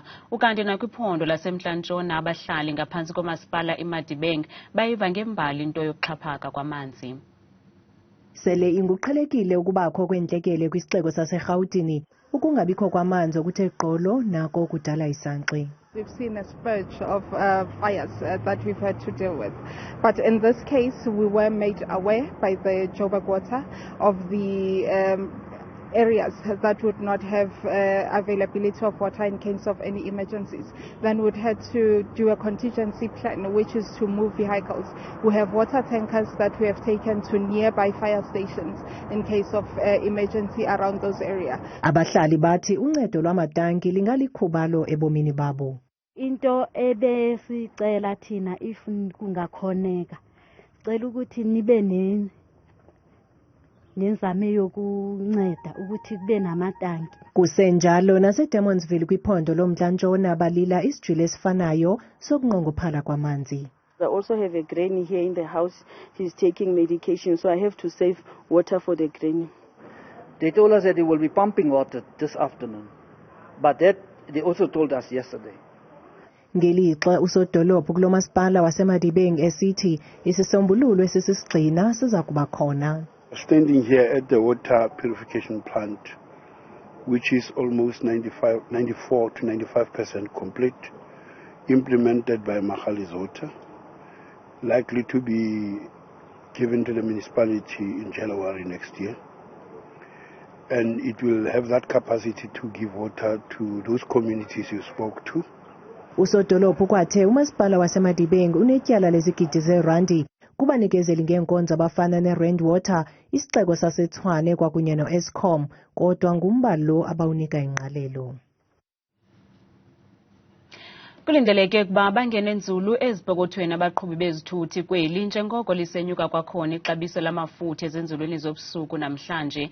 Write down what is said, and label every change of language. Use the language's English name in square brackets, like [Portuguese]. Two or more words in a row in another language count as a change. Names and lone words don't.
[Xhosa] Ukanti nakwiphondo lasemntla-ntshona abahlali ngaphantsi komasipala iMadibeng bayiva ngembali into yokuxhaphaka kwamanzi. Sele inguqhelekile ukubakho kwentlekele kwisixeko saseRhawutini, ukungabikho kwamanzi okuthe gqolo nako kudala isankxi. [English] We've seen a spurge of fires that we've had to deal with. But in this case, we were made aware by the Joburg Water of the areas that would not have availability of water in case of any emergencies, then we'd have to do a contingency plan, which is to move vehicles. We have water tankers that we have taken to nearby fire stations in case of emergency around those areas. [Xhosa] Abahlali bathi uncedo lwamatanki lingalikhubalo ebomini babo. [Zulu] Into ebesicela thina if kungakhoneka cela ukuthi nibe nenzame yokunceda ukuthi kube namatanki. [Xhosa] Kusenjalo naseDemonsville kwiphondo lomntla-ntshona balila isijilo esifanayo sokunqongophala kwamanzi. [English] I also have a granny here in the house. He's taking medication, so I have to save water for the granny. They told us that they will be pumping water this afternoon, but that they also told us yesterday. [Xhosa] Ngelixa usodolophu kulo masipala waseMadibeng esithi isisombululo esisisigxina siza kuba khona. [English] Standing here at the water purification plant, which is almost 94 to 95% complete, implemented by Magali's water, likely to be given to the municipality in January next year. And it will have that capacity to give water to those communities you spoke to. [Xhosa] Usodolophu kwathe umasipala waseMadibeng unetyala lezigidi zeerandi kubanikezeli ngeenkonzo abafana neRand Water, isixeko saseTshwane kwakunye no-Eskom, kodwa ngumba lo abawunika ingqalelo. Kulindeleke ukuba bangene nzulu ezipokothweni abaqhubi bezithuthi kweli njengoko lisenyuka kwakhona ixabiso lamafutha ezenzulweni zobusuku namhlanje.